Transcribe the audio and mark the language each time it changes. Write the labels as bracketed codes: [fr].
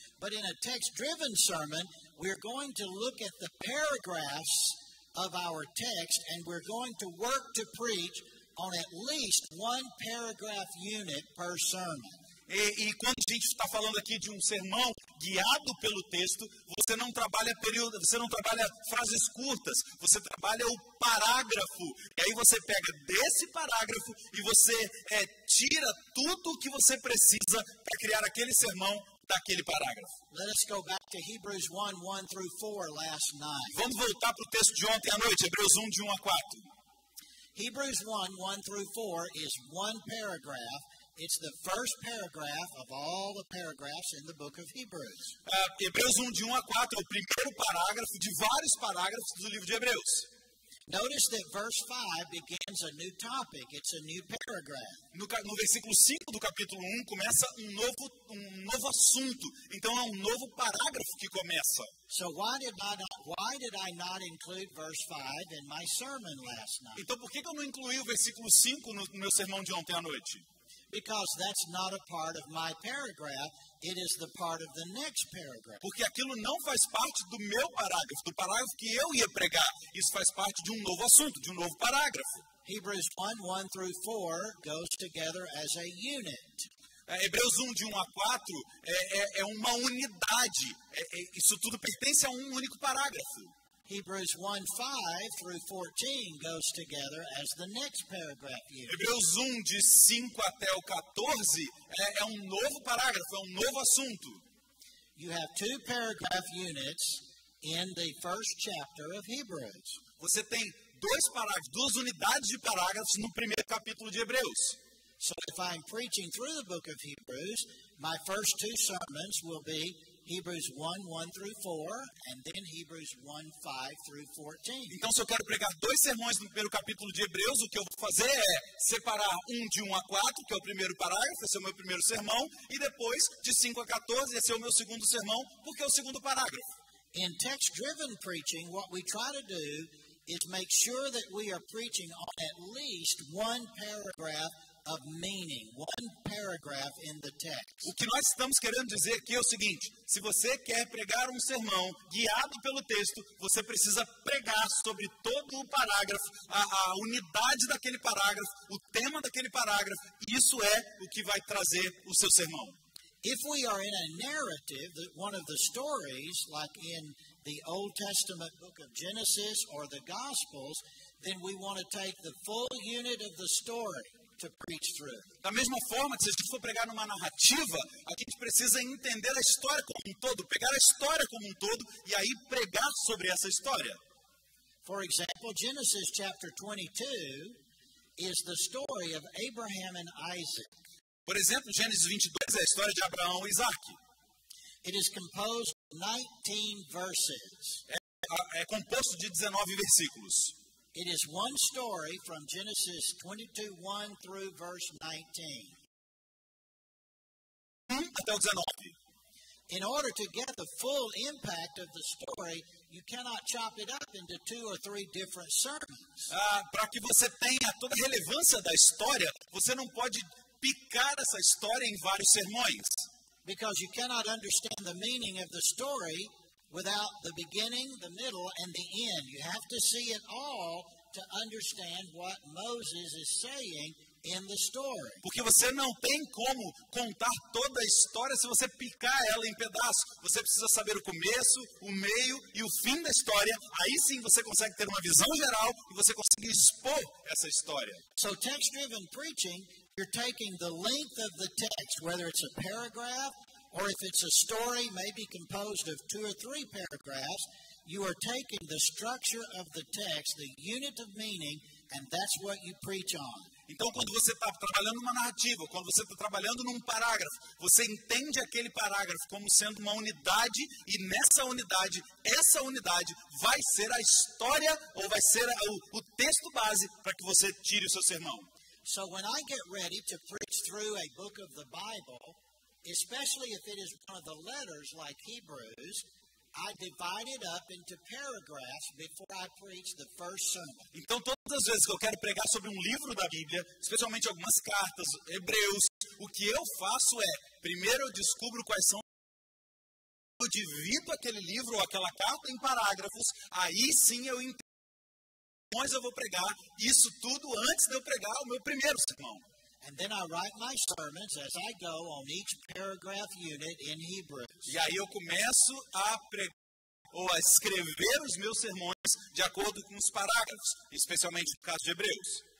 [en] But in a text-driven sermon, we're going to look at the paragraphs of our text, and we're going to work to preach on at least 1 paragraph unit per sermon. [pt] E quando a gente está falando aqui de um sermão guiado pelo texto, você não trabalha frases curtas, você trabalha o parágrafo. E aí você pega desse parágrafo e você tira tudo o que você precisa para criar aquele sermão daquele parágrafo. [en] Let us go back to Hebrews 1 through 4 last night. [pt] Vamos voltar para o texto de ontem à noite, Hebreus 1, de 1 a 4. [en] Hebrews 1 through 4 is 1 paragraph. It's the first paragraph of all the paragraphs in the book of Hebrews. [pt] Hebreus 1, de 1 a 4 é o primeiro parágrafo de vários parágrafos do livro de Hebreus. [en] Notice that verse 5 begins a new topic. It's a new paragraph. [pt] No versículo 5 do capítulo 1 começa um novo assunto. Então é um novo parágrafo que começa. [en] So why did I not include verse 5 in my sermon last night? [pt] Então por que eu não incluí o versículo 5 no meu sermão de ontem à noite? [en] Because that's not a part of my paragraph. It is the part of the next paragraph. [pt] Porque aquilo não faz parte do meu parágrafo, do parágrafo que eu ia pregar. Isso faz parte de um novo assunto, de um novo parágrafo. [en] Hebrews 1 through 4 goes together as a unit. [pt] Hebreus 1, de 1 a 4 é uma unidade. Isso tudo pertence a um único parágrafo. [en] Hebrews 1:5 through 14 goes together as the next paragraph unit. [pt] Hebreus 1, de 5 até o 14 é um novo parágrafo, é um novo assunto. [en] you have 2 paragraph units in the first chapter of Hebrews. [pt] Você tem 2 parágrafos, 2 unidades de parágrafos no primeiro capítulo de Hebreus. [en] So if I'm preaching through the book of Hebrews, my first 2 sermons will be Hebrews 1 through 4, and then Hebrews 1, 5 through 14. [pt] Então, se eu quero pregar 2 sermões no primeiro capítulo de Hebreus, o que eu vou fazer é separar de 1 a 4, que é o primeiro parágrafo, esse é o meu primeiro sermão, e depois de 5 a 14, esse é o meu segundo sermão, porque é o segundo parágrafo. [en] In text-driven preaching, what we try to do is make sure that we are preaching on at least 1 paragraph of meaning, 1 paragraph in the text. [pt] O que nós estamos querendo dizer aqui é o seguinte: se você quer pregar um sermão guiado pelo texto, você precisa pregar sobre todo o parágrafo, a unidade daquele parágrafo, o tema daquele parágrafo. Isso é o que vai trazer o seu sermão. [en] If we are in a narrative, that one of the stories, like in the Old Testament book of Genesis or the Gospels, then we want to take the full unit of the story to preach through. [pt] Da mesma forma, se a gente for pregar numa narrativa, a gente precisa entender a história como um todo, pegar a história como um todo e aí pregar sobre essa história. [en] For example, Genesis chapter 22 is the story of Abraham and Isaac. [pt] Por exemplo, Gênesis 22 é a história de Abraão e Isaac. [en] It is composed of 19 verses. [pt] É composto de 19 versículos. [en] It is one story from Genesis 22:1 through verse 19. [pt] Até o 19. [en] In order to get the full impact of the story, you cannot chop it up into 2 or 3 different sermons. [pt] Para que você tenha toda a relevância da história, você não pode picar essa história em vários sermões. [en] Because you cannot understand the meaning of the story without the beginning, the middle, and the end. You have to see it all to understand what Moses is saying in the story. [pt] Porque você não tem como contar toda a história se você picar ela em pedaços. Você precisa saber o começo, o meio e o fim da história. Aí sim você consegue ter uma visão geral e você consegue expor essa história. [en] So text-driven preaching, you're taking the length of the text, whether it's a paragraph or if it's a story maybe composed of 2 or 3 paragraphs, you are taking the structure of the text, the unit of meaning, and that's what you preach on. [pt] Então, quando você está trabalhando numa narrativa, quando você está trabalhando num parágrafo, você entende aquele parágrafo como sendo uma unidade e nessa unidade, essa unidade vai ser a história ou vai ser o texto base para que você tire o seu sermão. [en] So when I get ready to preach through a book of the Bible, especially if it is one of the letters like Hebrews, I divide it up into paragraphs before I preach the first sermon. [pt] Então, todas as vezes que eu quero pregar sobre um livro da Bíblia, especialmente algumas cartas, Hebreus, o que eu faço é, primeiro eu descubro quais são, eu divido aquele livro ou aquela carta em parágrafos, aí sim eu entendo como eu vou pregar isso tudo antes de eu pregar o meu primeiro sermão. [en] And then I write my sermons as I go on each paragraph unit in Hebrews. [pt] E aí eu começo a pregar ou a escrever os meus sermões de acordo com os parágrafos, especialmente no caso de Hebreus.